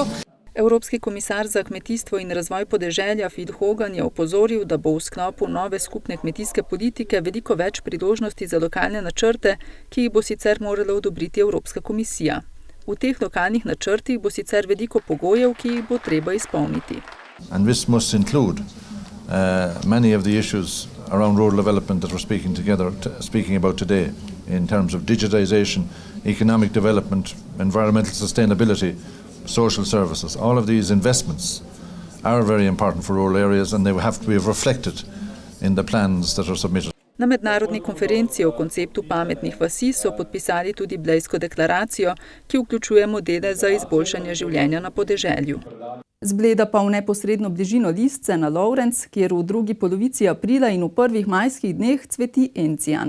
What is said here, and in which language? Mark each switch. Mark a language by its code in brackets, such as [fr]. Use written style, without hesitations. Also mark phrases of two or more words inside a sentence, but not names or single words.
[sl] Evropski komisar za kmetijstvo in razvoj podeželja Phil Hogan je opozoril, da bo v sklopu nove skupne kmetijske politike veliko več priložnosti za lokalne načrte, ki jih bo sicer morala odobriti Evropska komisija. V teh lokalnih načrtih bo sicer veliko pogojev, ki jih bo treba izpolniti. [en] And this must include many of the issues around rural development that we're speaking about today in terms of digitization, economic development, environmental sustainability, social services. All of these investments are very important for rural areas and they have to be reflected in the plans that are submitted. [sl] Na mednarodni konferenci o konceptu pametnih vasi so podpisali tudi Blejsko deklaracijo, ki vključuje modele za izboljšanje življenja na podeželju. Z Bleda pa v neposredno bližino Listce na Lovrenc, kjer v drugi polovici aprila in v prvih majskih dneh cveti encijan.